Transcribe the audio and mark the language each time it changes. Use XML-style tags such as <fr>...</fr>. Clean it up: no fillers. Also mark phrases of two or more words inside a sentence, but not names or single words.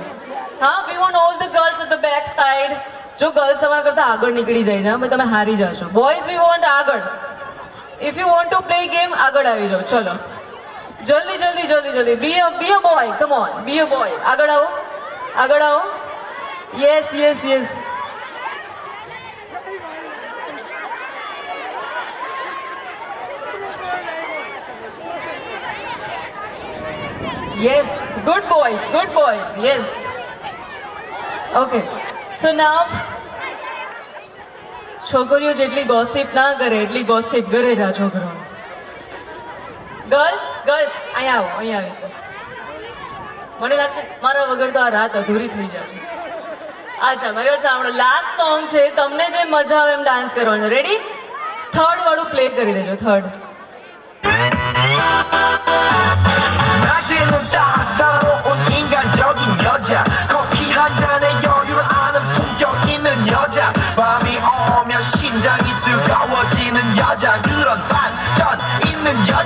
<gu>હા,</gu> <en>we want all the girls at the back side.</en> <gu>જો ગર્લ્સ તમારા કરતાં આગળ નીકળી જાય છે, તમે હારી જશો.</gu> <en>boys we want</en> <gu>આગળ.</gu> <en>if you want to play game,</en> <gu>આગળ આવી જાઓ. ચલો જલ્દી જલ્દી જલ્દી જલ્દી.</gu> <en>be a boy, come on, be a boy.</en> <gu>આગળ આવો, આગળ આવો.</gu> <en>yes yes yes. Yes, good boys, yes. Okay, so now</en> <gu>છોકરીઓ જેટલી ગોસિપ ના કરે એટલી ગોસિપ કરે છે આ છોકરો. ગર્લ્સ અહીંયા આવો, અહીંયા આવી. મને લાગે મારા વગર તો આ રાત અધૂરી થઈ જશે. અચ્છા, મારી વાત સાંભળો.</gu> <en>last song</en> <gu>છે, તમને જે મજા આવે એમ ડાન્સ કરવાનો. રેડી? થર્ડ વાળું પ્લે કરી દેજો. થર્ડ.</gu> <ko>낮에는 따사로운 인간적인 여자, 커피 한 잔에 여유를 아는 품격 있는 여자, 밤이 오면 심장이 뜨거워지는 여자, 그런 반전 있는 여자.</ko>